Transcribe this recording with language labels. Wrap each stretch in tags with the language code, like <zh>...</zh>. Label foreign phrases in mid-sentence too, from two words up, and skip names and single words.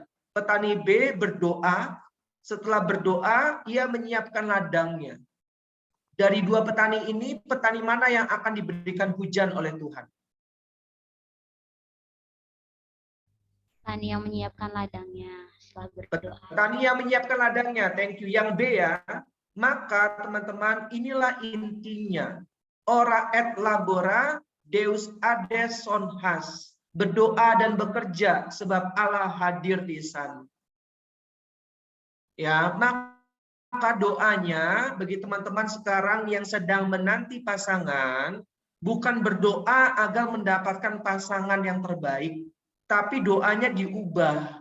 <id>Petani B berdoa, setelah berdoa ia menyiapkan ladangnya. Dari 2 petani ini, petani mana yang akan diberikan hujan oleh Tuhan? Petani yang menyiapkan ladangnya setelah berdoa. Petani yang menyiapkan ladangnya,</id> <en>thank you.</en> <id>Yang B ya. Maka teman-teman, inilah intinya.</id> <la>Ora et labora, Deus ades son has.</la> <id>Berdoa dan bekerja, sebab Allah hadir di sana. Ya, maka doanya bagi teman-teman sekarang yang sedang menanti pasangan, bukan berdoa agar mendapatkan pasangan yang terbaik, tapi doanya diubah.</id>